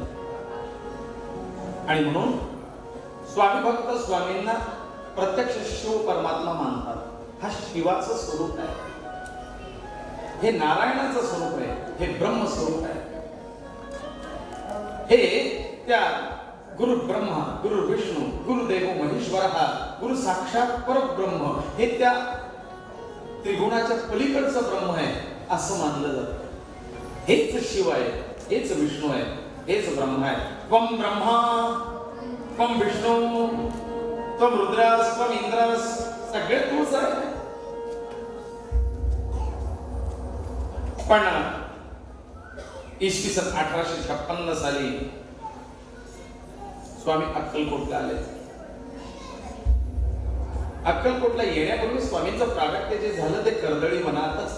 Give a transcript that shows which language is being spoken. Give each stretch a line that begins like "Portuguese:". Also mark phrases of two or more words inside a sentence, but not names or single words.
Marathi: आणि म्हणून स्वामी भक्त स्वामींना प्रत्यक्ष शिव परमात्मा मानतात. हा शिवाचं स्वरूप आहे, हे नारायणाचं स्वरूप आहे, हे ब्रह्म स्वरूप आहे. हे त्या
Sanskrit: गुरु ब्रह्मा, गुरु विष्णू, गुरुदेव महेश्वर, गुरु साक्षात परब्रह्म,
Marathi: हे त्या त्रिगुणाच्या पलीकडचं ब्रह्म आहे असं मानलं जातं. हेच शिव आहे, हेच विष्णू आहे, हेच ब्रह्म आहे.
Sanskrit: त्वं ब्रह्मा त्वं विष्णू त्वं रुद्रस त्वं इंद्रस,
Marathi: सगळे तूच आहे. पण इसवी सन 1856 साली स्वामी अक्कलकोटला आले. अक्कलकोटला येण्यापूर्वी स्वामींचं प्रागट्य जे झालं ते कर्दळी वनातच.